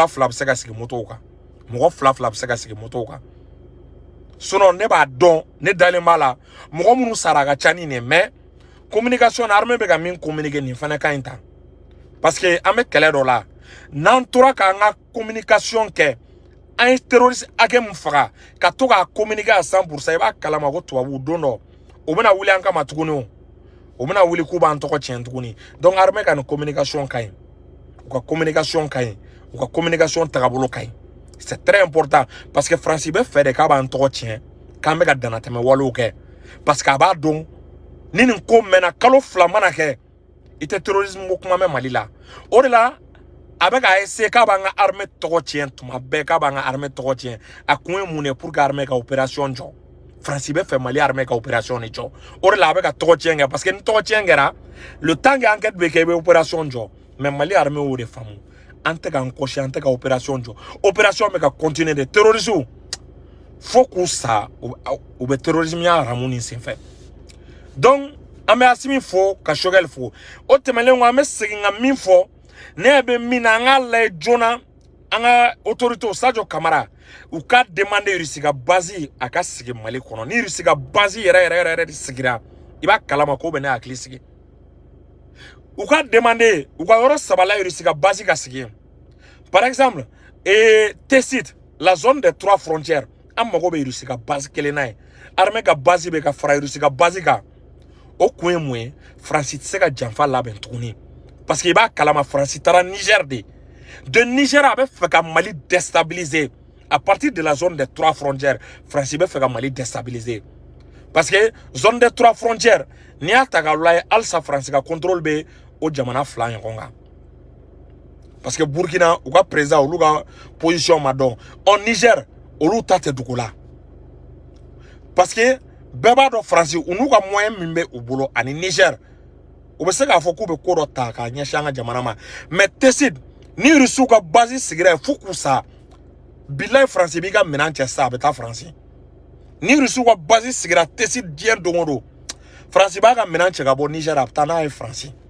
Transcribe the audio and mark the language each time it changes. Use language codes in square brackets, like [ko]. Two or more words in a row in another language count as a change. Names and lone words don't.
[bm] bɛ se ka sigi motow kan mɔgɔ fila bɛ se ka sigi motow kan sinon ne b'a dɔn ne dalen b'a la mɔgɔ minnu sara a ka ca ni nin [fr] mais communication [bm] na armée bɛ ka min communiquer nin fana ka ɲi ta [fr] parce que [bm] an bɛ kɛlɛ dɔ la n'an tora k'an ka communication kɛ an ye terroriste hakɛ min faga ka to k'a [fr] communiquer à 100% [bm] i b'a kalama ko tubabu don dɔ o bɛna wuli an kama tuguni o bɛna wuli k'u b'an tɔgɔ tiɲɛ tuguni [fr] donc armée [bm] ka nin communication ka ɲi u ka communication ka ɲi u ka communication tagabolo ka ɲi [fr] c'est très important parce que [bm] France bɛ fɛ de k'a b'an tɔgɔ tiɲɛ k'an bɛ ka danatɛmɛ walew kɛ [fr] parce que [bm] a b'a dɔn ni nin ko mɛnna kalo 2 mana kɛ i tɛ terrorisme ko kuma mɛn Mali la o de la a bɛ k'a essayer k'a b'an ka armée tɔgɔ tiɲɛ tuma bɛɛ k'a b'an ka armée tɔgɔ tiɲɛ a kun ye mun ye [fr] pour que armée [bm] ka opération jɔ France bɛ fɛ Mali armée ka opération de jɔ o de la a bɛ ka tɔgɔ tiɲɛ kɛ [fr] parce que [bm] ni tɔgɔ tiɲɛ kɛra le [fr] temps que enquête [bm] bɛ kɛ i bɛ opération jɔ mais Mali armée y'o de faamu an tɛ k'an kɔsi an tɛ ka opération jɔ opération bɛ ka [fr] continuer de terroristes [bm] fo k'u sa u bɛ terrorisme ya aramu nin senfɛ donc an bɛ Asimi fo ka Choguel fo o tɛmɛnen kɔ an bɛ segin ka min fɔ ne bɛ min na an k'a lajɛ joona an ka autorités Sadio Kamara u ka demander Russie ka base a ka sigi Mali kɔnɔ ni Russie ka base yɛrɛ de sigira i b'a kalama k'o bɛ ne hakili sigi u ka demander u ka yɔrɔ 3 la Russie ka base ka sigi [fr] par exemple [bm] T-Site la [fr] zone des 3 frontières [bm] an mago bɛ Russie ka base kelen na ye armée ka base bɛ ka fara Russie ka base kan o kun ye mun ye France tɛ se ka janfa labɛn tuguni [fr] parce que [bm] i b'a kalama France taara Niger de Niger a bɛ fɛ ka Mali [fr] déstabiliser à partir de la zone des 3 frontières [bm] France bɛ fɛ ka Mali [fr] déstabiliser parce que zone des 3 frontières [bm] n'i y'a ta k'a lajɛ halisa France ka contrôle bɛ o jamana 2 ɲɔgɔn kan [fr] parce que [bm] Burkina u ka président olu ka position ma dɔn en Niger olu ta tɛ dugu la [fr] parce que [bm] bɛɛ b'a dɔn France u n'u ka moyen min bɛ u bolo ani Niger u bɛ se k'a fɔ k'u bɛ ko dɔ ta k'a ɲɛsin an ka jamana ma mais T-Site ni Russiw ka base sigira yen fo k'u sa bilayi France b'i ka minɛn cɛ sisan a bɛ taa France ni Russiw ka base sigira T-Site diɲɛ don o don France b'a ka minɛn cɛ ka bɔ Niger a bɛ taa n'a ye France